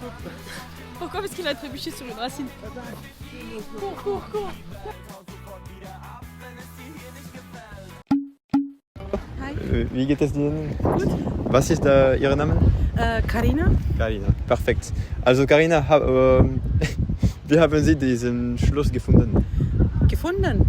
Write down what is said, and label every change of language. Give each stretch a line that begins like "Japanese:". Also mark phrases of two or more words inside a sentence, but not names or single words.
French: Pourquoi? Parce qu'il a trébuché sur une racine. Cours.
German: Wie geht es Ihnen? Gut. Was ist Ihr Name? Carina. Carina, perfekt. Also Carina, wie haben Sie diesen Schloss gefunden? Gefunden?